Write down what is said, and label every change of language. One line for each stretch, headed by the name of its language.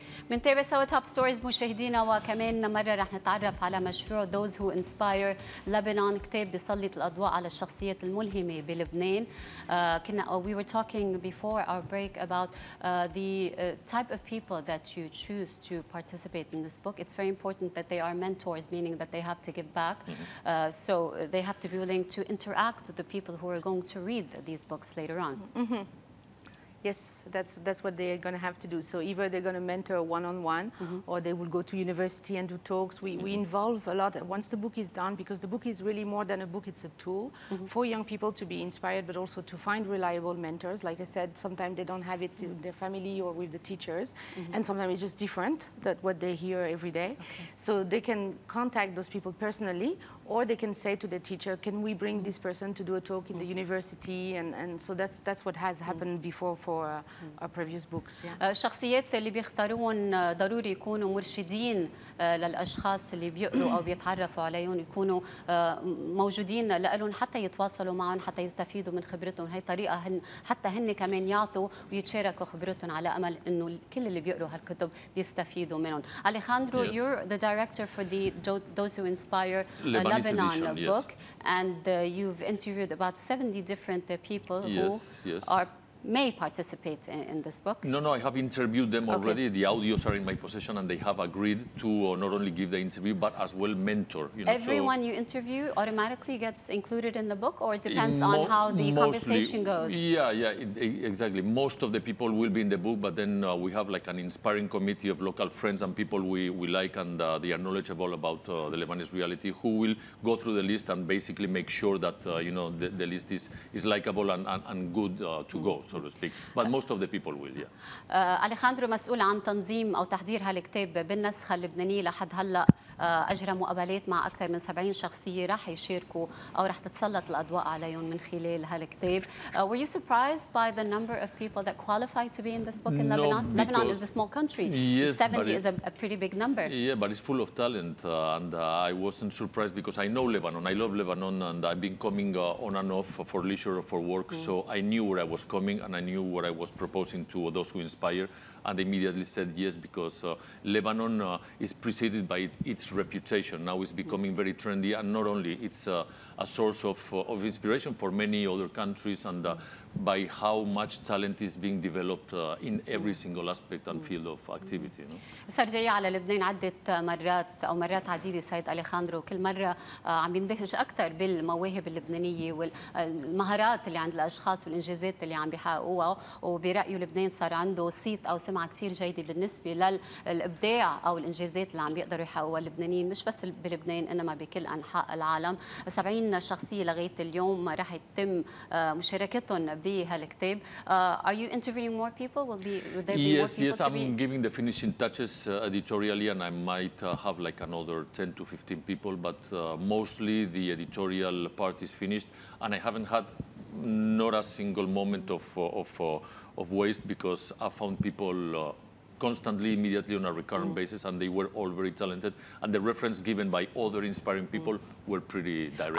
Arabic: بنتابع سوا توب ستوريز مشاهدينا، وكمان مرة رح نتعرف على مشروع Those Who Inspire Lebanon، كتاب بيسلط الأضواء على الشخصيات الملهمة بلبنان. كنا
English: we were talking before our break about the type of people that you choose to participate in this book. It's very important that they are mentors, meaning that they have to give back. So they have to be willing to interact with the people who are going to read these books later on. Yes, that's what they're going to have to do. So either they're going to mentor one-on-one, or they will go to university and do talks. We involve a lot once the book is done, because the book is really more than a book. It's a tool for young people to be inspired, but also to find reliable mentors. Like I said, sometimes they don't have it in their family or with the teachers, and sometimes it's just different than what they hear every day. So they can contact those people personally, or they can say to the teacher, can we bring this person to do a talk in the university? And so that's what has happened before for our previous books.
Arabic: الشخصيات اللي بيختاروهم ضروري يكونوا مرشدين للأشخاص اللي بيقروا أو بيتعرفوا عليهم، يكونوا موجودين لهم حتى يتواصلوا معهم، حتى يستفيدوا من خبرتهم. هي طريقة حتى هن كمان يعطوا ويتشاركوا خبرتهم، على أمل إنه كل اللي بيقروا هالكتب بيستفيدوا منهم.
English: Alejandro, you're the director for the Those Who Inspire Lebanon book, and you've interviewed about 70 different people who may participate in this book. No, I have interviewed them already. The audios are in my possession, and they have agreed to not only give the interview, but as well mentor. Everyone you interview automatically gets included in the book, or it depends on how the conversation goes? Exactly. Most of the people will be in the book, but then we have like an inspiring committee of local friends and people we like, and they are knowledgeable about the Lebanese reality, who will go through the list and basically make sure that the list is likable and good to go, so to speak. But most of the people will,
Arabic: أليخاندرو مسؤول عن تنظيم أو تحضير هالكتاب بالنسخة اللبنانية. لحد هلا أجرى مقابلات مع أكثر من 70 شخصية راح يشاركوا أو راح تتسلط الأضواء عليهم من خلال هالكتاب.
English: Were you surprised by the number of people that qualify to be in this book in Lebanon? Lebanon is a small country. Yes, 70 is a pretty big number. Yeah, but it's full of talent, and I wasn't surprised because I know Lebanon. I love Lebanon, and I've been coming on and off for leisure or for work, so I knew where I was coming, and I knew what I was proposing to Those Who Inspire, and they immediately said yes, because Lebanon is preceded by its reputation. Now it's becoming very trendy, and not only it's a source of inspiration for many other countries, and by how much talent is being developed in every single aspect and field of activity.
Arabic: صار جاي على لبنان عدة مرات أو مرات عديدة سيد أليخاندرو، كل مرة عم يندهش أكثر بالمواهب اللبنانية والمهارات اللي عند الأشخاص والإنجازات اللي عم بيحققوها، وبرأيه لبنان صار عنده صيت أو سمعة كثير جيدة بالنسبة للإبداع أو الإنجازات اللي عم بيقدروا يحققوها اللبنانيين، مش بس بلبنان إنما بكل أنحاء العالم. 70 شخصية لغاية اليوم راح يتم مشاركتهم بهالكتاب.
English: Are you interviewing more people? Will there be more people? Yes, I'm giving the finishing touches editorially, and I might have like another 10 to 15 people, but mostly the editorial part is finished, and I haven't had not a single moment of waste, because I found people constantly, immediately, on a recurrent basis, and they were all very talented, and the reference given by other inspiring people were pretty direct.